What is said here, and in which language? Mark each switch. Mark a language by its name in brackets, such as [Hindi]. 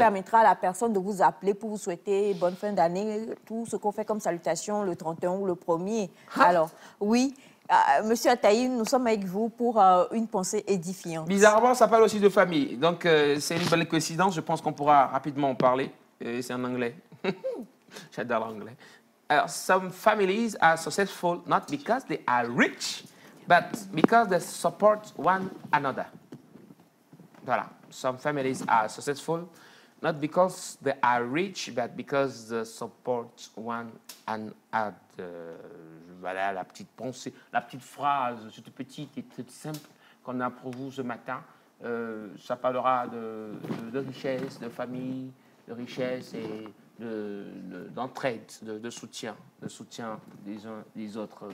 [French] permettra à la personne de vous appeler pour vous souhaiter bonne fin d'année, tout ce qu'on fait comme salutation le 31 ou le 1er. Alors, oui, Monsieur Ataï, nous sommes avec vous pour une pensée édifiante. Bizarrement, ça parle aussi de famille. Donc, c'est une belle coïncidence. Je pense qu'on pourra rapidement en parler. C'est en anglais. J'adore l'anglais. [English] Alors, some families are successful not because they are rich, but because they support one another. Voilà. Some families are successful not because they are rich, but because they support one another. [French] Voilà la petite pensée, la petite phrase, toute petite et toute simple qu'on a pour vous ce matin. Ça parlera de richesse, de famille, de richesse et d'entraide, de soutien des uns des autres.